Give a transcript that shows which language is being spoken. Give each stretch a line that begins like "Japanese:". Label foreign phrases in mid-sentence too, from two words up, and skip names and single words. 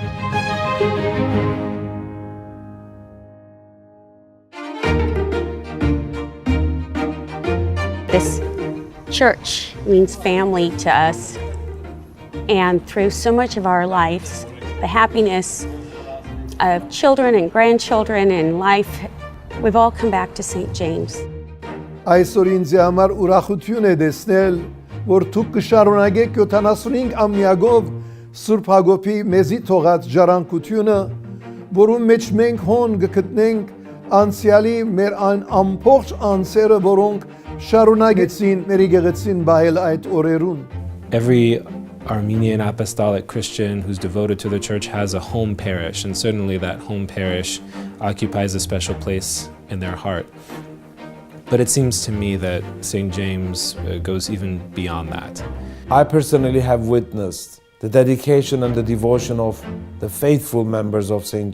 English: This church means family to us, and through so much of our lives, the happiness of children and grandchildren and life, we've all come back to St. James.
Armenian: Այսօր ինձ համար ուրախություն է տեսնել, որ դուք կշարունակեք 75 ամյակով Սուրբ Հակոբի մեզի թողած ժառանգությունը, որում մեջ մենք հոն կգտնենք անցյալի մեր այն ամբողջ անձերը, որոնք շարունակեցին մեր եկեղեցին բայել այդ օրերուն։
English: Every Armenian apostolic Christian who's devoted to the church has a home parish, and certainly that home parish occupies a special place in their heart. But it seems to me that St. James goes even beyond that. I personally have witnessed the dedication and the devotion of the faithful members of St.